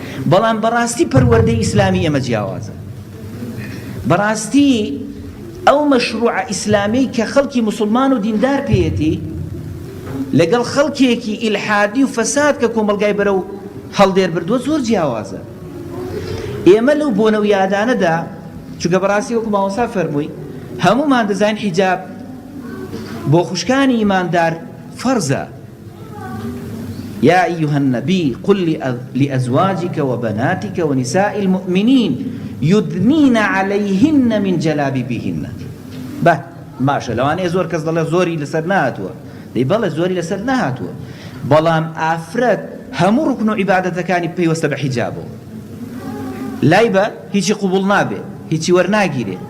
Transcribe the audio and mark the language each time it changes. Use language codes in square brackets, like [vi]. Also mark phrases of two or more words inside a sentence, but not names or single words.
[ckb] بەڵام بەڕاستی پەروەردەی ئیسلامی ئێمە جیاوازە. بەڕاستی ئەو مەشروعە ئیسلامی کە خەڵکی موسڵمان و دیندار پێیەتی، لەگەڵ خەڵکێکی ئیلحادی و فەساد کە کۆمەلگای بەرەو هەڵدێر بردووە، زۆر جیاوازە. ئێمە لەو بۆنە و یادانەدا، چونکە بەڕاستی وەکو مامۆستا فەرمووی، هەمومان دەزانین حیجاب بۆ خوشکانی ئیماندار فەرزە. [ar] يا أيها النبي قل لأز-، لأزواجك وبناتك ونساء المؤمنين يدنين عليهن من جلابيبهن. [ckb] بە، باشە، لەوانەیە زۆر کەس دەڵێ زۆری لەسەر نهاتووە. دەی بەڵێ زۆری لەسەر نەهاتووە. بەڵام ئافرەت هەموو ڕوکن و عیبادەتەکانی پەیوەستە بە حیجابەوە. لای بە، هیچی قوبوڵ نابێ، هیچی وەرناگیرێ.